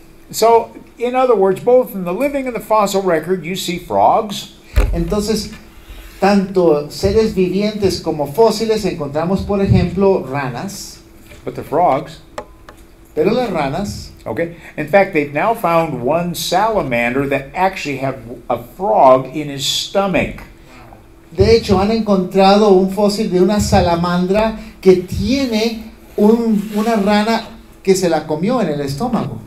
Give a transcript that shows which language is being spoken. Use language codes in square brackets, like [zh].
[en] So, in other words, both in the living and the fossil record, you see frogs, [es] Entonces, tanto seres vivientes como fósiles encontramos, por ejemplo, ranas, [en] but the frogs, [es] pero las ranas, [en] okay? In fact, they've now found one salamander that actually had a frog in his stomach. [es] de hecho, han encontrado un fósil de una salamandra que tiene una rana que se la comió en el estómago.